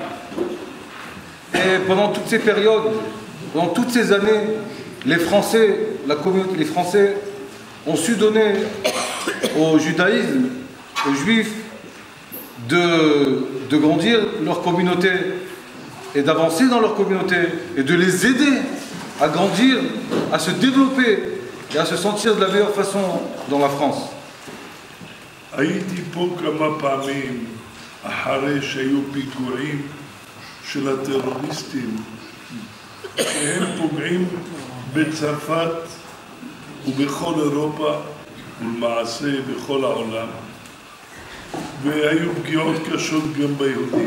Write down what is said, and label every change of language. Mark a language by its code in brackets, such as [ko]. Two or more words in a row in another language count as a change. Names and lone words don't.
[fr] Et pendant toutes ces périodes, pendant toutes ces années, les Français, la communauté, les Français ont su donner au judaïsme, aux juifs, de grandir leur communauté et d'avancer dans leur communauté et de les aider à grandir, à se développer et à se sentir de la meilleure façon dans la France. [he] הייתי פה כמה פעמים אחרי שהיו פיגועים של הטרוריסטים שהם פוגעים בצרפת ובכל אירופה ולמעשה בכל העולם, והיו פגיעות קשות גם ביהודים.